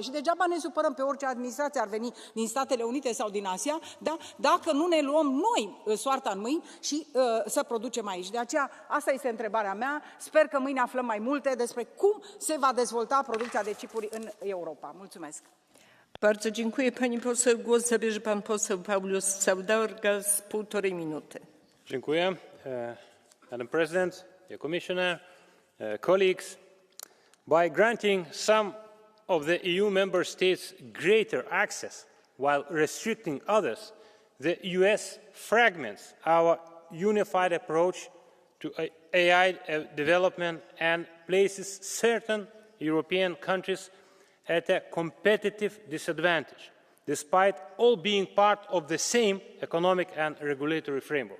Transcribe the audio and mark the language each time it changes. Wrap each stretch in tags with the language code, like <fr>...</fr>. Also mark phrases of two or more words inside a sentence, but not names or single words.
<ro>Și degeaba ne supărăm pe orice administrație ar veni din Statele Unite sau din Asia, dacă nu ne luăm noi soarta în mâini și să producem aici. De aceea, asta este întrebarea mea. Sper că mâine aflăm mai multe despre cum se va dezvolta producția de chipuri în Europa. Mulțumesc.</ro> <pl>Bardzo dziękuję pani poseł. Głos zabierze pan poseł Paulus Saudargas, 1,5 minuty. Dziękuję.</pl> <en>Madam President, dear Commissioner, colleagues, by granting some of the EU member states greater access while restricting others, the US fragments our unified approach to AI development and places certain European countries at a competitive disadvantage, despite all being part of the same economic and regulatory framework.</en>